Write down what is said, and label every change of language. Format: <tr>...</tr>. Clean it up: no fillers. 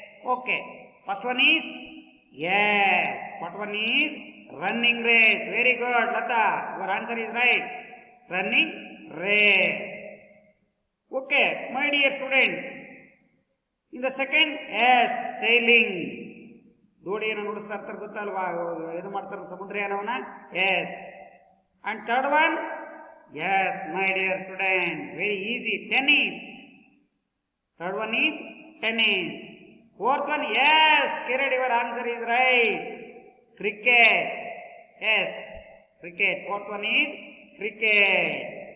<en>Okay, first one is, yes, what one is? Running race. Very good, Lata. Your answer is right. Running race. Okay, my dear students, in the second, yes, sailing.</en> <kn>ದೋಣಿಯನ್ನು ನುಡಿಸ್ತಾ ಇರ್ತಾರೆ ಗೊತ್ತಲ್ವಾ, ಇದು ಮಾಡ್ತಾರೆ ಸಮುದ್ರಯಾನವನ್ನ.</kn> <en>Yes. And third one, yes, my dear student, very easy, tennis. Third one is tennis. Fourth one, yes, Kiran, your answer is right. Cricket. Yes, cricket. Fourth one is cricket.</en>